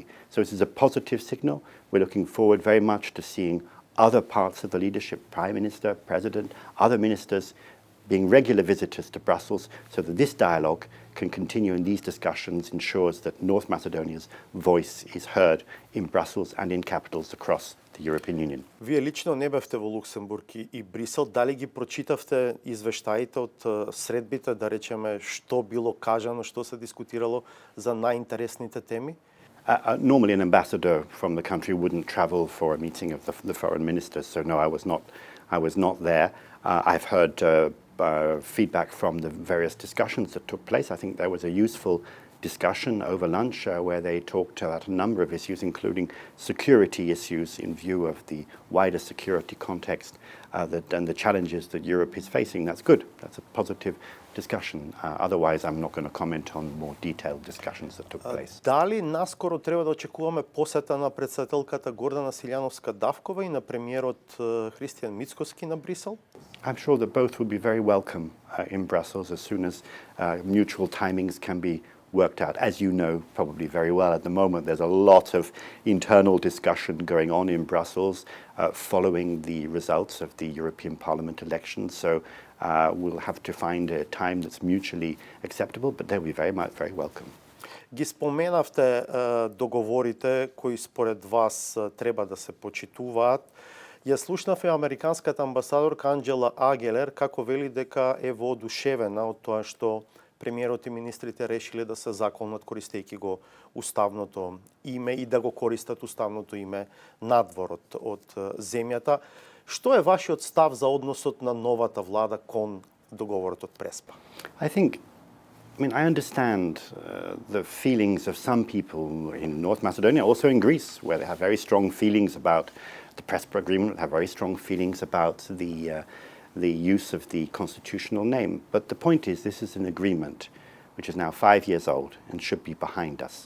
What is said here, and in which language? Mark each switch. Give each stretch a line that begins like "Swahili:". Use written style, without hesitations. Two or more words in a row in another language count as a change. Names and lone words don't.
English: So this is a positive signal. We're looking forward very much to seeing other parts of the leadership, Prime Minister, President, other ministers, being regular visitors to Brussels so that this dialogue can continue and these discussions ensures that North Macedonia's voice is heard in Brussels and in capitals across the European Union.
Macedonian: Вие лично не бевте во Луксембург и Брисел. Дали ги прочитавте извештаите од средбите, да речеме, што било кажано, што се дискутирало за најинтересните теми?
English: Normally an ambassador from the country wouldn't travel for a meeting of the foreign ministers, so no, I was not there. I've heard feedback from the various discussions that took place. I think there was a useful discussion over lunch where they talked about a number of issues, including security issues in view of the wider security context and the challenges that Europe is facing. That's good. That's a positive discussion. Otherwise, I'm not going to comment on more detailed discussions that took place.
Macedonian: Дали наскоро треба да очекуваме посета на председателката Гордана Силјановска-Давкова и на премиерот Христијан Мицкоски на Брисел?
English: I'm sure that both will be very welcome in Brussels as soon as mutual timings can be worked out. As you know probably very well, at the moment there's a lot of internal discussion going on in Brussels following the results of the European Parliament elections. So we'll have to find a time that's mutually acceptable, but they'll be very welcome.
Macedonian: Ги споменавте договорите кои според вас треба да се почитуваат. Ја слушнав и американската амбасадорка Анджела Агелер како вели дека е воодушевена од тоа што премиерот и министрите решиле да се заколнат користејќи го уставното име и да го користат уставното име надвор од земјата. Што е вашиот став за односот на новата влада кон договорот од Преспа?
English: I understand the feelings of some people in North Macedonia, also in Greece, where they have very strong feelings about the Prespa agreement, have very strong feelings about the use of the constitutional name. But the point is, this is an agreement which is now 5 years old and should be behind us.